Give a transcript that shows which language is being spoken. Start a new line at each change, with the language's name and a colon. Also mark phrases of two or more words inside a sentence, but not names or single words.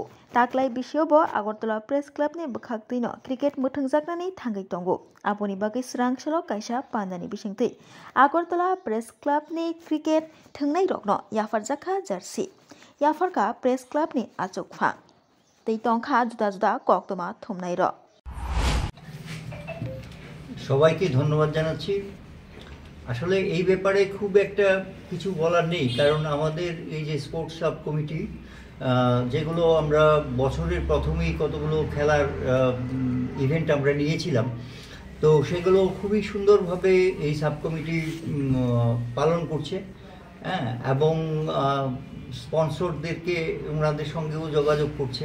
Kok Borok: Taklai bisio bo Agartala Press Club ni bekhakti no cricket muthang jaknani thangai tongo. Aponi bagai srang salo kaisa pandani bisingti. Agartala Press Club ni cricket thangnai rokno yafar jakha jersey. Yafarka Press Club ni achuk phang. Tei tongkha juda juda koktoma thumnai ro.
Bangla: সবাইকে ধন্যবাদ জানাচ্ছি। আসলে এই ব্যাপারে খুব একটা কিছু বলার নেই, কারণ আমাদের এই যে
English: sports sub committee
Bangla: যেগুলো আমরা বছরের প্রথমেই কতগুলো খেলার ইভেন্ট আমরা নিয়েছিলাম, তো সেগুলো খুবই সুন্দরভাবে এই
English: sub committee
Bangla: পালন করছে, হ্যাঁ, এবং স্পন্সরদেরকে ওনাদের সঙ্গেও যোগাযোগ করছে।